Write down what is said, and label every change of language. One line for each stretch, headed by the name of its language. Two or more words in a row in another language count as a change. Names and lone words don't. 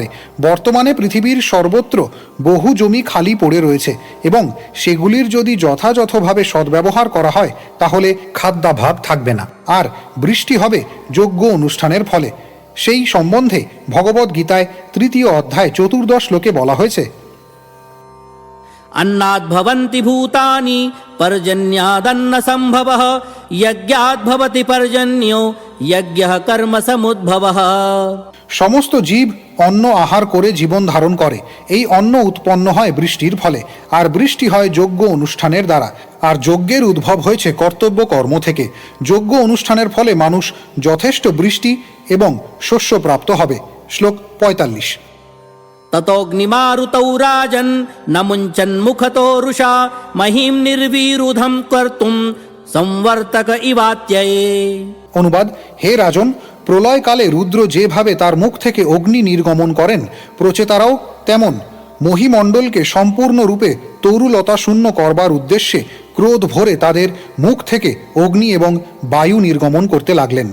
Bangla: বর্তমানে পৃথিবীর সর্বত্র বহু জমি খালি পড়ে রয়েছে এবং সেগুলির যদি যথাযথভাবে সদ্ব্যবহার করা হয় তাহলে খাদ্যাভাব থাকবে না, আর বৃষ্টি হবে যজ্ঞ অনুষ্ঠানের ফলে। সেই সম্বন্ধে ভগবদ্ গীতায় 3 অধ্যায় 14 শ্লোকে বলা হয়েছে,
Sanskrit: अन्नाद् भवन्ति भूतानि पर्जन्यादन्न सम्भवः यज्ञाद् भवति पर्जन्यो यज्ञः कर्म समुद्भवः।
Bangla: সমস্ত জীব অন্ন আহার করে জীবন ধারণ করে। এই অন্ন উৎপন্ন হয় বৃষ্টির ফলে, আর বৃষ্টি হয় যজ্ঞ অনুষ্ঠানের দ্বারা, আর যজ্ঞের উদ্ভব হয়েছে কর্তব্য কর্ম থেকে। যজ্ঞ অনুষ্ঠানের ফলে মানুষ যথেষ্ট বৃষ্টি এবং শস্য প্রাপ্ত হবে। শ্লোক 45।
Sanskrit: ततोऽग्निमारुतौ राजन् न मुञ्चन्मुखतो रुषा महीं निर्विरुधं कर्तुं संवर्तक इवात्यये।
Bangla: অনুবাদ, হে রাজন, প্রলয়কালে রুদ্র যেভাবে তার মুখ থেকে অগ্নি নির্গমন করেন, প্রচেতারাও তেমন মহিমণ্ডলকে সম্পূর্ণরূপে তরুলতা শূন্য করবার উদ্দেশ্যে ক্রোধ ভরে তাদের মুখ থেকে অগ্নি এবং বায়ু নির্গমন করতে লাগলেন।